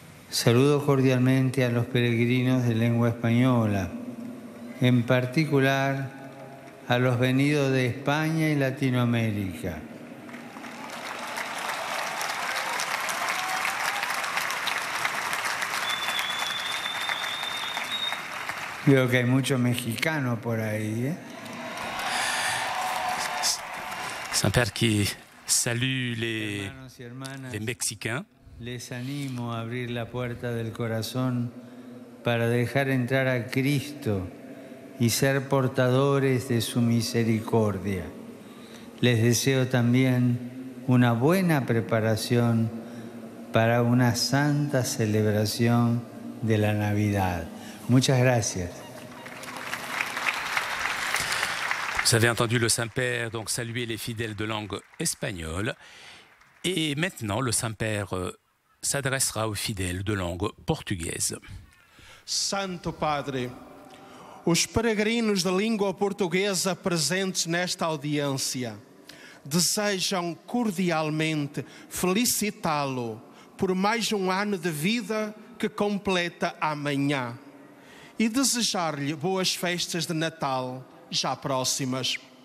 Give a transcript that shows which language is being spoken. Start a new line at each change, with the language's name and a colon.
Spanish: Saludo cordialmente a los peregrinos de lengua española, en particular a los venidos de España y Latinoamérica. Veo que hay muchos mexicanos por ahí, ¿eh?
French: Saint-Père qui salue les Mexicains.
Spanish: Les animo a abrir la puerta del corazón para dejar entrar a Cristo y ser portadores de su misericordia. Les deseo también una buena preparación para una santa celebración de la Navidad. Muchas gracias.
French: Vous avez entendu le Saint-Père donc saluer les fidèles de langue espagnole. Et maintenant, le Saint-Père s'adressera aux fidèles de langue portugaise.
Portuguese: Santo Padre, os peregrinos de língua portuguesa presentes nesta audiência desejam cordialmente felicitá-lo por mais um ano de vida que completa amanhã e desejar-lhe boas festas de Natal já próximas.